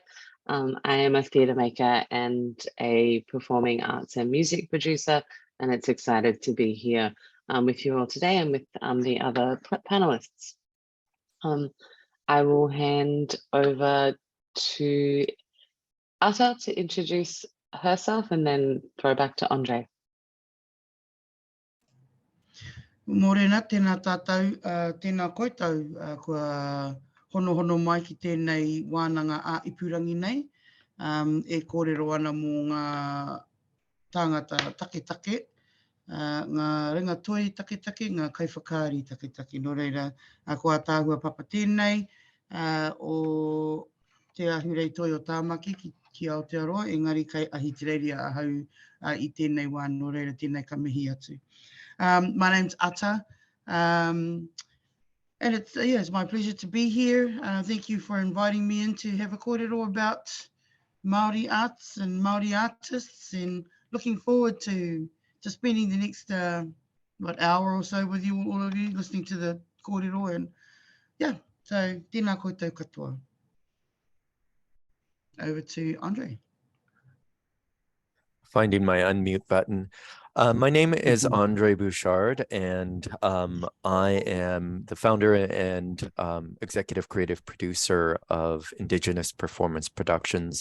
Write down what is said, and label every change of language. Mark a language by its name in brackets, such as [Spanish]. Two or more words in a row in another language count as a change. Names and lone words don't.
[English] I am a theatre maker and a performing arts and music producer, and it's excited to be here with you all today and with the other panelists. I will hand over to Ata to introduce herself and then throw back to Andre. [Māori] Morena, tēnā tātou, tēnā koutou, kua hono mai ki tēnei wānanga a ipurangi nei, e kōrero ana mō ngā tāngata take, ngā ringa toi take, ngā kaiwhakaari take. Nō reira, ko Ataahua Papa tēnei, o te ahurei toi o tāmaki ki Aotearoa, engari kai ahi te reiria ahau i tēnei wā, nō reira tēnei ka mihi atu. [English] My name's Ata, and it's my pleasure to be here. Thank you for inviting me in to have a kōrero about Māori arts and Māori artists, and looking forward to spending the next hour or so with you, all of you, listening to the kōrero, and so [Māori] tēnā koutou katoa. [English] Over to Andre. Finding my unmute button. My name is Andre Bouchard, and I am the founder and executive creative producer of Indigenous Performance Productions.